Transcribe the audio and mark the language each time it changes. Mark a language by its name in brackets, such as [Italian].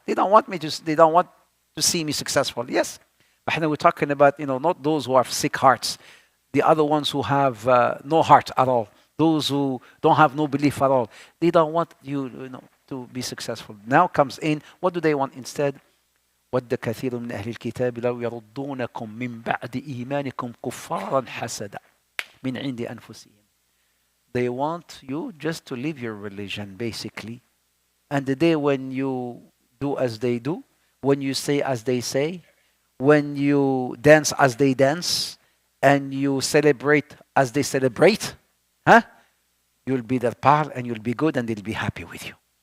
[English] They don't want to see me successful. Yes. But we're talking about, not those who have sick hearts. The other ones who have no heart at all. Those who don't have no belief at all. They don't want you, to be successful. Now comes in, what do they want instead? [Arabic] ود كثير من أهل الكتاب لو يردونكم من بعد إيمانكم كفارا حسدا من عند أنفسهم. [English] They want you just to live your religion, basically. And the day when you do as they do, when you say as they say, when you dance as they dance, and you celebrate as they celebrate, you'll be their pal and you'll be good and they'll be happy with you.